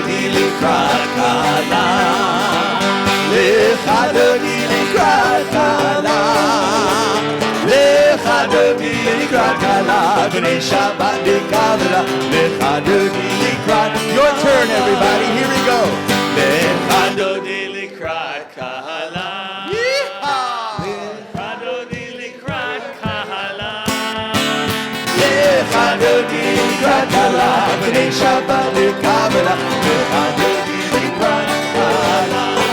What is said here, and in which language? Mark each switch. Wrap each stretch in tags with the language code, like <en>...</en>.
<he>לקראת קהלה, לך דודי לקראת קהלה, לך דודי לקראת קהלה, בני שבת בקבלה, לך דודי לקראת.</he> <en>Your turn, everybody, here we go.</en> <he>לך דודי לקראת קהלה, לך דודי לקראת קהלה, לך דודי לקראת קהלה, בני שבת בקבלה, לך דודי לקראת קהלה.</he>